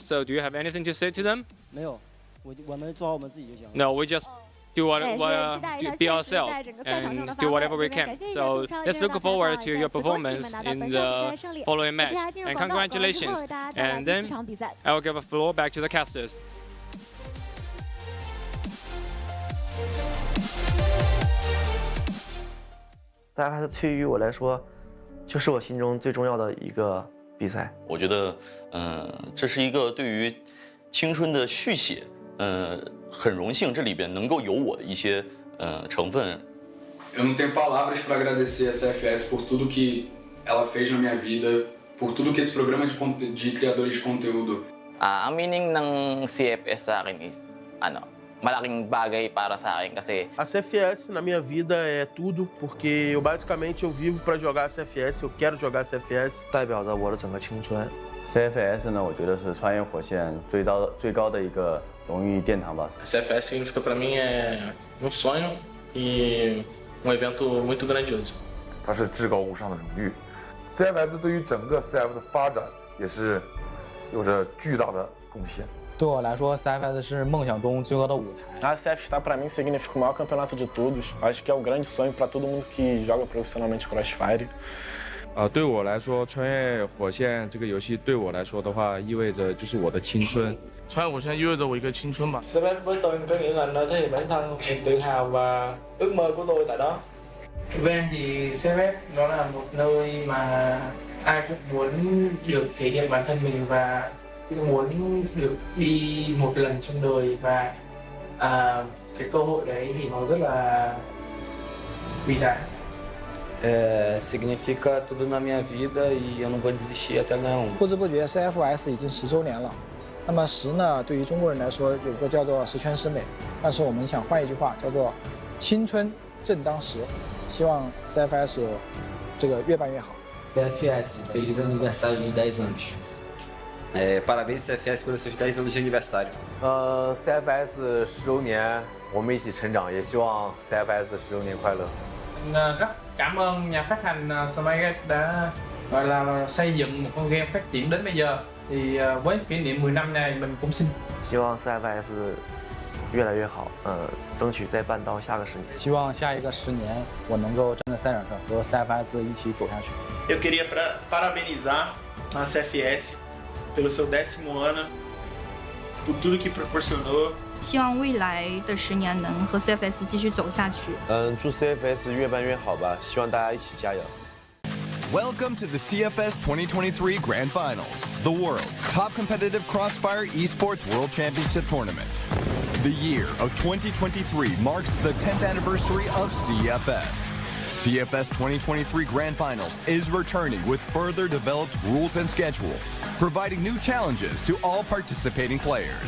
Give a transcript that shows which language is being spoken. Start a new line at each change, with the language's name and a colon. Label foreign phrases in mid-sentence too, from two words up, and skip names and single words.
English: So do you have anything to say to them? No, we just be ourselves and do whatever we can. So let's look forward to your performance in the following match. And congratulations. And then I will give the floor back to the casters.
Chinese: CFS对于我来说，就是我心中最重要的一个比赛。我觉得，这是一个对于青春的续写。很荣幸这里边能够有我的一些成分。
Portuguese: Eu não tenho palavras para agradecer a CFS por tudo que ela fez na minha vida, por tudo que esse programa de criadores de conteúdo.
Filipino: Ang meaning ng CFS sa akin is malaking bagay para sa akin kasi
Portuguese: a CFS na minha vida é tudo, porque eu basicamente vivo para jogar a CFS, eu quero jogar a CFS.
Chinese: 代表着我的整个青春。 CFS 呢，我觉得是穿越火线最高的一个荣誉殿堂吧。
Portuguese: CFS significa para mim sonho e evento muito grandioso。
Chinese: 它是至高无上的荣誉。CFS 对于整个 CF 的发展也是有着巨大的贡献。对我来说 ，CFS 是梦想中最高的舞台。
Portuguese: A CFS para mim significa o maior campeonato de todos. Acho que é o grande sonho para todo mundo que joga profissionalmente Crossfire。
Chinese: 对我来说，穿越火线这个游戏对我来说的话，意味着就是我的青春。穿越火線意味着我一個青春吧。
Vietnamese: CFS với tôi có nghĩa là nơi thể hiện bản thân, niềm tự hào và ước mơ của tôi tại đó. Bên thì CFS nó là một nơi mà ai cũng muốn được thể hiện bản thân mình và cũng muốn được đi một lần trong đời và cái cơ hội đấy thì nó rất là quý giá.
Portuguese: Significa tudo na minha vida e eu não vou desistir até ganhar um。
Chinese: 不知不觉 CFS 已经10周年了。那么10呢，对于中国人来说有个叫做十全十美，但是我们想换一句话，叫做青春正当时。希望 CFS 这个越办越好。
Portuguese: CFS feliz aniversário de 10 anos。 Parabéns CFS pelos seus 10 anos de aniversário。
Chinese: CFS 10周年，我们一起成长，也希望 CFS 10周年快乐。
Vietnamese: Rất cảm ơn nhà phát hành Smile đã gọi là xây dựng một con game phát triển đến bây giờ. Thì với kỷ niệm 10 năm này mình cũng xin
Chinese: 希望 CFS 越来越好，争取再办到下个10年。希望下一个10年我能够站在赛场上和 CFS 一起走下去。
Portuguese: Eu queria parabenizar a CFS pelo seu 10º ano, por tudo que proporcionou.
Chinese: 希望未来的10年能和 CFS 继续走下去。祝 CFS 越办越好吧，希望大家一起加油。
English: Welcome to the CFS 2023 Grand Finals, the world's top competitive Crossfire Esports World Championship Tournament. The year of 2023 marks the 10th anniversary of CFS. CFS 2023 Grand Finals is returning with further developed rules and schedule, providing new challenges to all participating players.